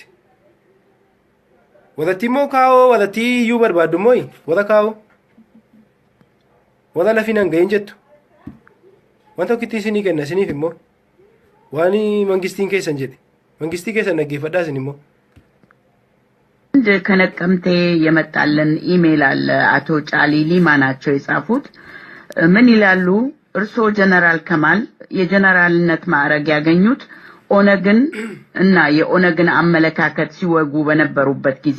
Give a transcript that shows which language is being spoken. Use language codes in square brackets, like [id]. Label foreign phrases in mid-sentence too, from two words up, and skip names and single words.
[om] Warratti immoo kaa'oo warratti iyyuu barbaaddu immoo warra kaa'oo. Warra lafiin hanga'iin jettu. Wanta tokkitti isinii kenna isiniif immoo waan mangistiin keessan jedhe. Mangistii keessan dhaggeeffadhaa isin immoo. [am] ከነቀምቴ የመጣልን ኢሜል አለ። አቶ ጫሊ ሊማ ናቸው የጻፉት። ምን ይላሉ? እርስዎ ጀነራል ከማል የጀነራልነት ማዕረግ ያገኙት ኦነግን እና የኦነግን አመለካከት ሲወጉ በነበሩበት ጊዜ